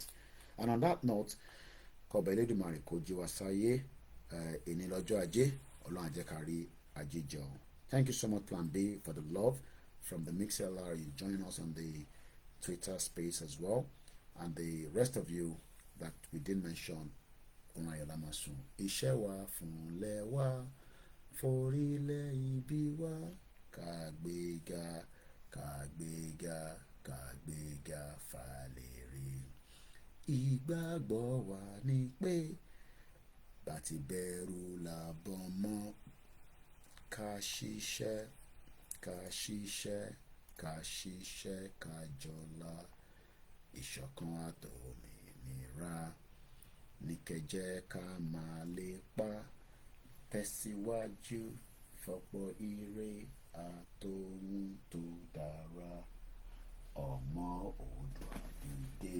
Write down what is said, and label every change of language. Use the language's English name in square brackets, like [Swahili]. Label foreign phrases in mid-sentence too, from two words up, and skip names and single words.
[English] And on that note, thank you so much, Plan B, for the love from the MixLR. You join us on the Twitter space as well, and the rest of you that we didn't mention. Ishewa funlewa forile ibiwa kagbega kagbega kagbega faleri. [Yoruba] Ìgbàgbọ́ wa ni pé bàtí bẹ̀rù làbọ̀ mọ́ ká ṣiṣẹ́ ká ṣiṣẹ́ ká ṣiṣẹ́ ká jọlá ìṣọ̀kan àtòmìnira ní kẹjẹ́ ká máa lépa tẹ̀síwájú fọ́pọ̀ ire àtòhun tó dára ọmọ Oòduà dìde.